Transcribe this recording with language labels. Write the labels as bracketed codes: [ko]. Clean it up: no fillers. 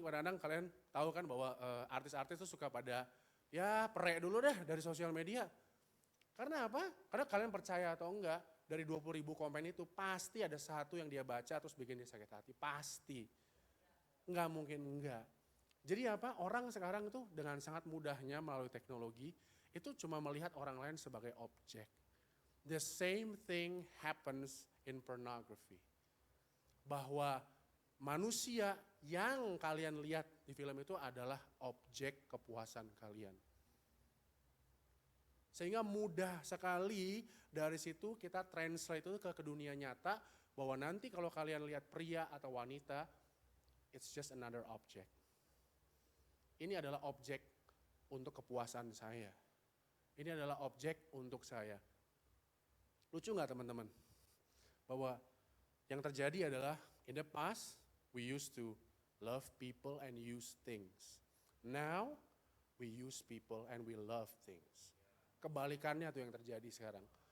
[id] Kadang-kadang kalian tahu kan bahwa artis-artis itu suka pada ya perek dulu deh dari sosial media. Karena apa? Karena kalian percaya atau enggak, dari 20.000 komen itu pasti ada satu yang dia baca terus bikin dia sakit hati. Pasti. Nggak mungkin enggak. Jadi apa? Orang sekarang tuh dengan sangat mudahnya melalui teknologi itu cuma melihat orang lain sebagai objek. [en] The same thing happens in pornography. [id] Bahwa manusia yang kalian lihat di film itu adalah objek kepuasan kalian. Sehingga mudah sekali dari situ kita translate itu ke dunia nyata bahwa nanti kalau kalian lihat pria atau wanita, [en] it's just another object. [id] Ini adalah objek untuk kepuasan saya. Ini adalah objek untuk saya. Lucu nggak teman-teman? Bahwa yang terjadi adalah [en] in the past we used to love people and use things. Now we use people and we love things. [id] Kebalikannya tuh yang terjadi sekarang.